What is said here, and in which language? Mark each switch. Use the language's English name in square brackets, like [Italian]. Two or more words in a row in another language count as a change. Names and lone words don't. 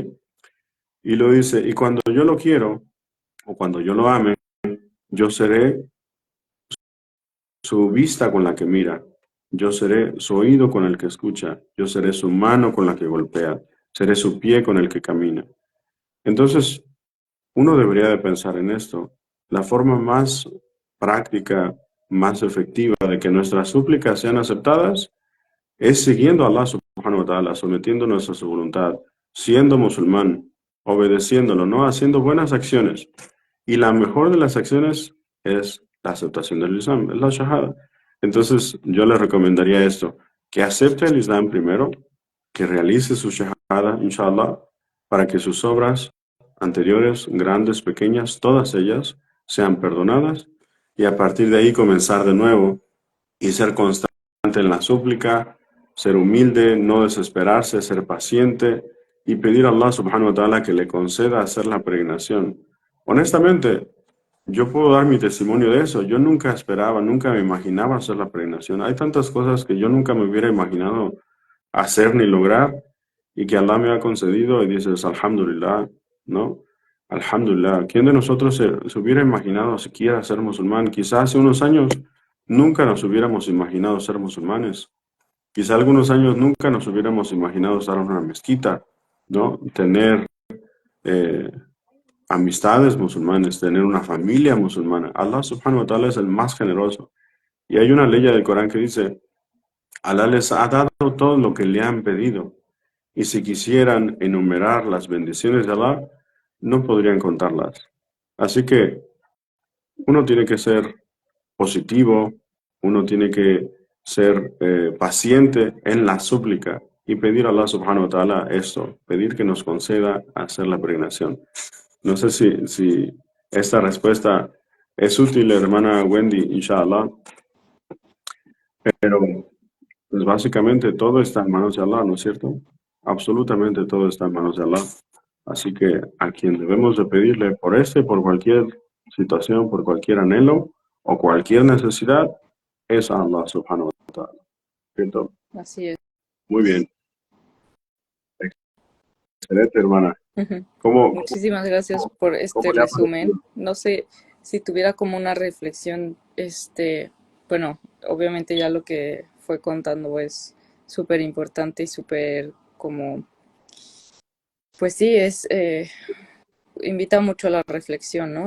[Spanish] Y lo dice, y cuando yo lo quiero o cuando yo lo ame, yo seré su vista con la que mira, yo seré su oído con el que escucha, yo seré su mano con la que golpea, seré su pie con el que camina. Entonces, uno debería de pensar en esto. La forma más práctica, más efectiva de que nuestras súplicas sean aceptadas es siguiendo a Allah [Arabic] سبحانه وتعالى, [Spanish] sometiéndonos a su voluntad, siendo musulmán, obedeciéndolo, ¿no? Haciendo buenas acciones. Y la mejor de las acciones es la aceptación del Islam, es la shahada. Entonces, yo le recomendaría esto, que acepte el Islam primero, que realice su shahada, inshallah, para que sus obras anteriores, grandes, pequeñas, todas ellas sean perdonadas y a partir de ahí comenzar de nuevo y ser constante en la súplica, ser humilde, no desesperarse, ser paciente y pedir a Allah [Arabic] سبحانه وتعالى [Spanish] que le conceda hacer la peregrinación. Honestamente, yo puedo dar mi testimonio de eso. Yo nunca esperaba, nunca me imaginaba hacer la peregrinación. Hay tantas cosas que yo nunca me hubiera imaginado hacer ni lograr y que Allah me ha concedido y dices, alhamdulillah, ¿no? Alhamdulillah. ¿Quién de nosotros se hubiera imaginado siquiera ser musulmán? Quizás hace unos años nunca nos hubiéramos imaginado ser musulmanes. Quizá algunos años nunca nos hubiéramos imaginado estar en una mezquita, ¿no? Tener eh, amistades musulmanes, tener una familia musulmana. Allah [Arabic] سبحانه وتعالى [Spanish] es el más generoso. Y hay una ley del Corán que dice, Allah les ha dado todo lo que le han pedido. Y si quisieran enumerar las bendiciones de Allah, no podrían contarlas. Así que uno tiene que ser positivo, uno tiene que ser paciente en la súplica y pedir a Allah [Arabic] سبحانه وتعالى [Spanish] esto, pedir que nos conceda hacer la peregrinación. No sé si esta respuesta es útil, hermana Wendy, inshallah, pero pues básicamente todo está en manos de Allah, ¿no es cierto? Absolutamente todo está en manos de Allah. Así que a quien debemos de pedirle por por cualquier situación, por cualquier anhelo o cualquier necesidad, es a Allah [Arabic] سبحانه وتعالى. [Spanish] ¿Cierto? Así es. Muy bien, excelente hermana. ¿Cómo, Muchísimas gracias por este cómo le ha resumen. parecido? No sé si tuviera como una reflexión, bueno, obviamente ya lo que fue contando es súper importante y súper como, pues sí, invita mucho a la reflexión, ¿no?